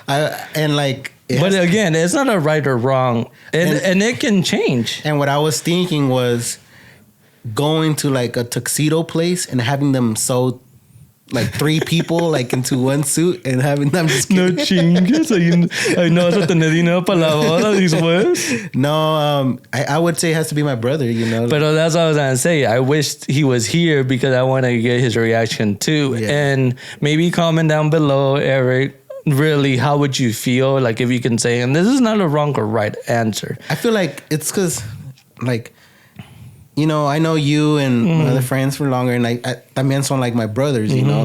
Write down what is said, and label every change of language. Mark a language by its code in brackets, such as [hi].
[en] But again, it's not a right or wrong, and it can change. And what I was thinking was going to like a tuxedo place and having them sew like 3 people like into one suit and having them just [es] no chingues. Ay, no vas a tener dinero para la boda después. [en] No, I would say it has to be my brother, you know. But that's what I was gonna say. I wish he was here because I want to get his reaction too. Yeah. And maybe comment down below, Eric. Really, how would you feel? Like if you can say, and this is not a wrong or right answer. I feel like it's because, like, you know, I know you and my other friends for longer, and I [es] también son [en] like my brothers, you know.